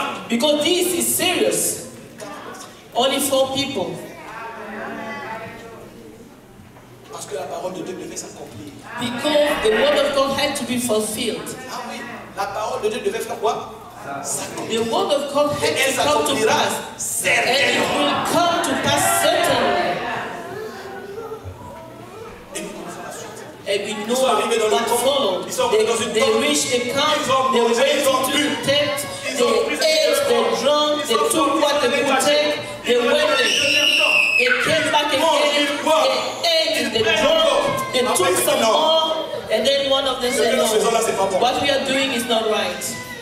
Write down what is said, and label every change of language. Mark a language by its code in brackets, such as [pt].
[en] Because this is serious. Only 4 people. [fr] Parce que la parole de Dieu devait s'accomplir. [en] Because the word of God had to be fulfilled. [fr] Ah oui, la parole de Dieu devait faire quoi? [en] The word of God had to come to pass. And it will come to pass certainly. And we know what followed. They reached the camp, they went into the tent, they ate, they drank, they took what they could take, they went, they came back again, they ate, they drank, they took some more, and then one of them said, no, what we are doing is not right.